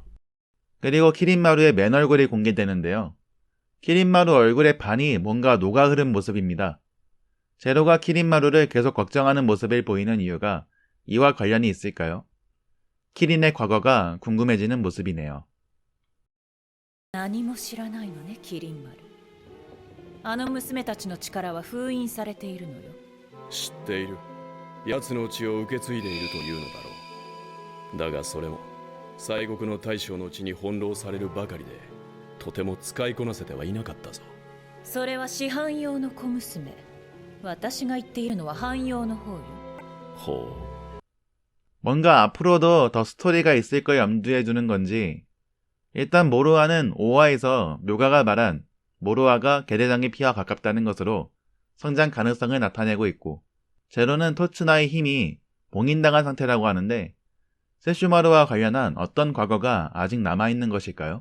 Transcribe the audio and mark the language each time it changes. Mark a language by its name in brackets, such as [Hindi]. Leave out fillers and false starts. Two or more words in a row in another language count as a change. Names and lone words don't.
[Korean] 그리고 키린마루의 맨 얼굴이 공개되는데요. 키린마루 얼굴의 반이 뭔가 녹아 흐른 모습입니다. 제로가 키린마루를 계속 걱정하는 모습을 보이는 이유가 이와 관련이 있을까요? 키린의 과거가 궁금해지는 모습이네요. [Japanese] 何も知らないのね、キリン丸。あの娘たちの力は封印されているのよ。知っている。奴の血を受け継いでいるというのだろう。だがそれも西国の大将の血に翻弄されるばかりで、とても使いこなせてはいなかったぞ。それは市販用の小娘。私が言っているのは汎用の方よ。ほう。 [Korean] 뭔가 앞으로도 더 스토리가 있을 걸 염두에 두는 건지, 일단 모로아는 5화에서 묘가가 말한 모로아가 게대장의 피와 가깝다는 것으로 성장 가능성을 나타내고 있고, 제로는 토츠나의 힘이 봉인당한 상태라고 하는데 세슈마루와 관련한 어떤 과거가 아직 남아있는 것일까요?